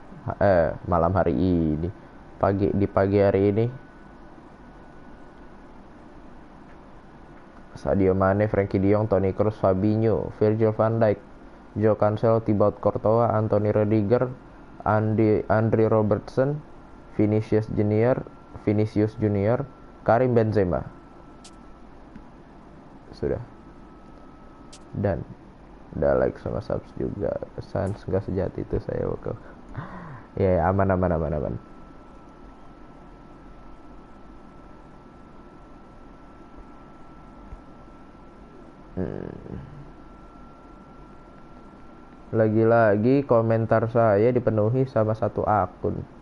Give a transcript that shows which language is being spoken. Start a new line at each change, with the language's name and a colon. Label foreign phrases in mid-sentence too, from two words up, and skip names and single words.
Indonesian: Di pagi hari ini. Sadio Mane, Frenkie de Jong, Toni Kroos, Fabinho, Virgil van Dijk, Joe Cancelo, Thibaut Courtois, Anthony Rudiger, Andre Robertson, Vinicius Junior, Karim Benzema. Sudah. Dan udah like sama subs juga. Sans nggak sejati itu saya oke. Ya, aman. Lagi-lagi komentar saya dipenuhi sama satu akun.